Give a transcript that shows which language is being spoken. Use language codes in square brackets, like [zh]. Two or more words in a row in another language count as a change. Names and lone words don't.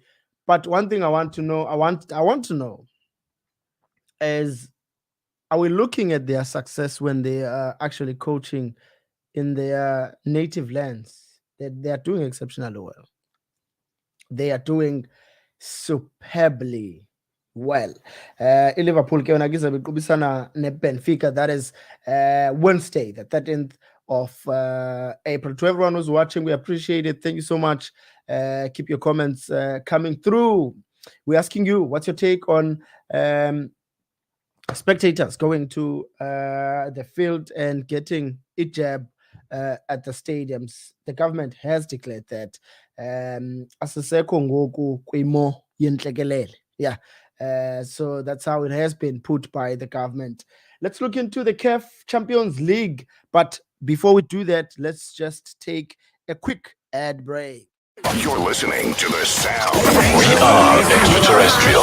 [en] But one thing I want to know is, are we looking at their success when they are actually coaching in their native lands? They are doing exceptionally well. They are doing superbly well. [xh] Liverpool ke yona kizabe iqubisana neBenfica. [en] That is Wednesday, the 13th of April. To everyone who's watching, we appreciate it. Thank you so much. Keep your comments coming through. We're asking you, what's your take on spectators going to the field and getting a jab at the stadiums? The government has declared that [xh] asisekho ngoku kwimo yentlekelele. [en] Yeah. So that's how it has been put by the government. Let's look into the CAF Champions League. But before we do that, let's just take a quick ad break. You're listening to the sound. We are extraterrestrial.